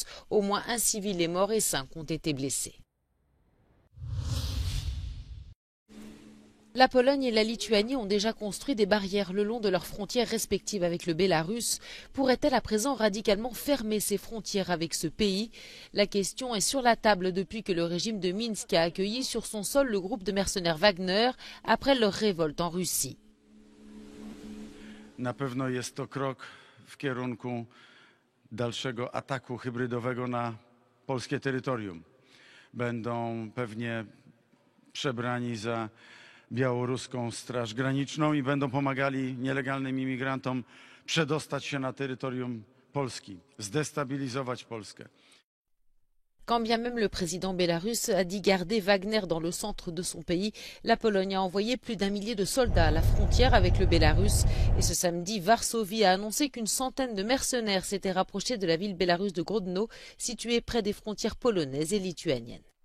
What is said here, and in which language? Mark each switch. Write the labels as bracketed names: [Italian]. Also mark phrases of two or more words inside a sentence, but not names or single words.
[French] Au moins un civil est mort et 5 ont été blessés. La Pologne et la Lituanie ont déjà construit des barrières le long de leurs frontières respectives avec le Bélarus. Pourrait-elle à présent radicalement fermer ses frontières avec ce pays? La question est sur la table depuis que le régime de Minsk a accueilli sur son sol le groupe de mercenaires Wagner après leur révolte en Russie. [Polish] Na pewno jest to krok w kierunku dalszego ataku hybrydowego na polskie terytorium. Będą pewnie przebrani za białoruską Straż Graniczną i będą pomagali nielegalnym imigrantom przedostać się na terytorium Polski, zdestabilizować Polskę. [French] Quand bien même le président bélarusse a dit garder Wagner dans le centre de son pays, la Pologne a envoyé plus d'1 millier de soldats à la frontière avec le Bélarus. Et ce samedi, Varsovie a annoncé qu'une centaine de mercenaires s'étaient rapprochés de la ville bélarusse de Grodno, située près des frontières polonaises et lituaniennes.